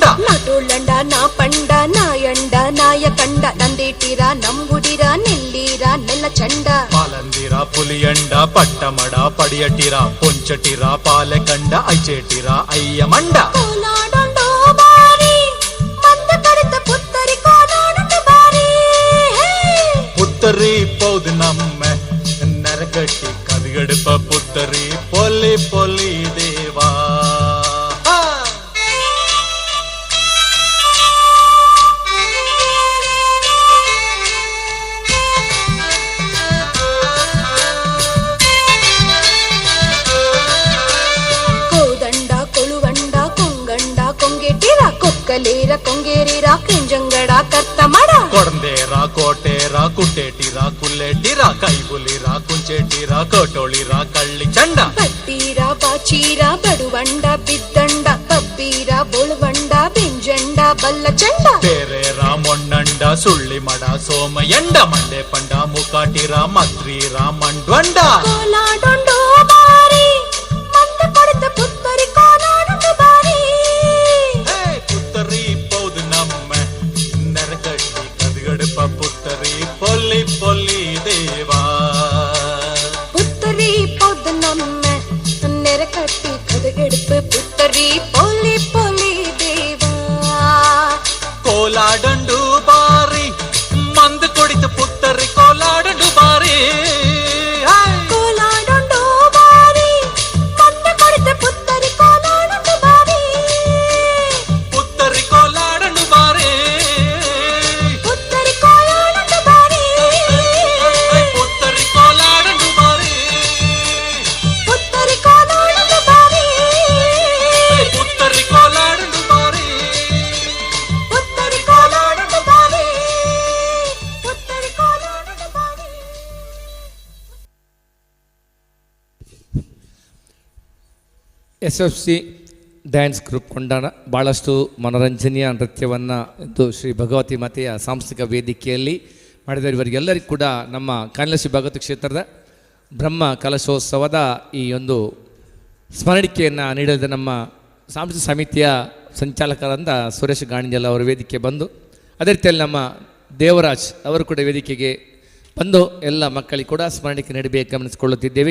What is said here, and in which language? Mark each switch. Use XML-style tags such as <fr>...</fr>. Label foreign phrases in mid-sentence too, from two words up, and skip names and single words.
<kfa>నటులండ నా పండ నాయండ నాయకండ నందేటిర నంబుడిర నెల్లిర నెల్ల చండ పాలందిరా పులియండ పట్టమడ పడియటిరా పొంచటిరా పాలెకండ ఐచేటిరా అయ్యమండ ಕೋಲಾಡೊಂಡು ಬಾರಿ ಮಂದ ಕಡಿತ ಪುತ್ತರಿ ಕೋಲಾಡೊಂಡು ಬಾರಿ ಪುತ್ತರಿ ಪೌದು ನಮ್ಮ ನರಗಟ್ಟಿ ಕದಗಡಪ ಪುತ್ತರಿ ಪೊಲ್ಲಿ ಪೊಲ್ಲಿ ದೇವಾ కోదండ కొలువండ కొంగండ కొంగెటిర కొక్కలేర కొంగేరిర కింజంగడ కర్తమడ ಕೊಡಂದೇರಾ ಕೋಟೇರಾ ಕುಟ್ಟೇಟಿರಾ ಕುಲ್ಲೇಟಿರಾ ಕೈಬುಲಿರಾ ಕುಂಚೇಟಿರಾ ಕೋಟೋಳಿರಾ ಕಳ್ಳಿ ಚಂಡ పట్టీర బాచీర బడువండ బిద్దండ పబ్బీర బొಳುవండ బింజండ బల్ల చండ ಬೇರೇರಾ ಮೊಣ್ಣಂಡ ಸುಳ್ಳಿ ಮಡ ಸೋಮಯಂಡ ಮಂಡೆ ಪಂಡ ಮುಕಾಟಿರಾ ಮದ್ರೀರಾ ಮಂಡ್ವಂಡ ಕೋಲಾಡೊಂಡು ಬಾರಿ ಮಂದ ಕೊಡಿತ ಪುತ್ತರಿ ಕೋಲಾಡೊಂಡು ಬಾರಿ ಪುತ್ತರಿ ಪೌದು ನಮ್ಮ ನರಕಟ್ಟಿ ಕದಗಡಪ ಪುತ್ತರಿ ಪೊಲ್ಲಿ ಪೊಲ್ಲಿ ದೇವಾ ಪುತ್ತರಿ ಪೋದು ನಮ್ಮ ನೆರಕಟ್ಟಿ ಕದಕೆಡುಪ್ಪು ಪುತ್ತರಿ ಪೊಲಿ ಪೊಲಿ ದೇವಾ ಕೋಲಾಡಂಡು ಬಾರಿ ಮಂದ ಕುಡಿತ ಪುತ್ತರಿ ಕೋಲಾಡಂಡು ಬಾರಿ ಕೋಲಾಡೊಂಡು ಬಾರಿ ಮಂದ ಕೊಡಿತ ಪುತ್ತರಿ ಕೋಲಾಡೊಂಡು ಬಾರಿ ಪುತ್ತರಿ ಕೋಲಾಡಂಡು ಬಾರಿ ಪುತ್ತರಿ ಕೋಲಾಡೊಂಡು ಬಾರಿ ಪುತ್ತರಿ ಕೋಲಾಡಂಡು ಬಾರಿ ಪುತ್ತರಿ ಕೋಲಾಡೊಂಡು ಬಾರಿ ಪುತ್ತರಿ ಕೋಲಾಡಂಡು ಬಾರಿ ಪುತ್ತರಿ ಕೋಲಾಡೊಂಡು ಬಾರಿ ಪುತ್ತರಿ ಕೋಲಾಡೊಂಡು ಬಾರಿ</kfa> <kn>SFC</kn> <en>dance group</en> <kn>ಕೊಂಡಾಣ ಭಾಳಷ್ಟು ಮನೋರಂಜನೆಯ ನೃತ್ಯವನ್ನು ಇದು ಶ್ರೀ ಭಗವತಿ ಮಾತೆಯ ಸಾಂಸ್ಥಿಕ ವೇದಿಕೆಯಲ್ಲಿ ಮಾಡಿದರೆ ಇವರಿಗೆಲ್ಲರಿಗೂ ಕೂಡ ನಮ್ಮ ಕಾನಲಶ್ರೀ ಭಗವತಿ ಕ್ಷೇತ್ರದ ಬ್ರಹ್ಮ ಕಲಶೋತ್ಸವದ ಈ ಒಂದು ಸ್ಮರಣಿಕೆಯನ್ನು ನೀಡಿದ ನಮ್ಮ ಸಾಂಸ್ಕೃತಿಕ ಸಮಿತಿಯ ಸಂಚಾಲಕರಾದ ಸುರೇಶ್ ಗಾಣಿಜಲ್ ಅವರ ವೇದಿಕೆ ಬಂದು ಅದೇ ರೀತಿಯಲ್ಲಿ ನಮ್ಮ ದೇವರಾಜ್ ಅವರು ಕೂಡ ವೇದಿಕೆಗೆ ಬಂದು ಎಲ್ಲ ಮಕ್ಕಳಿಗೆ ಕೂಡ ಸ್ಮರಣಿಕೆ ನೀಡಬೇಕು ಗಮನಿಸಿಕೊಳ್ಳುತ್ತಿದ್ದೇವೆ.</kn>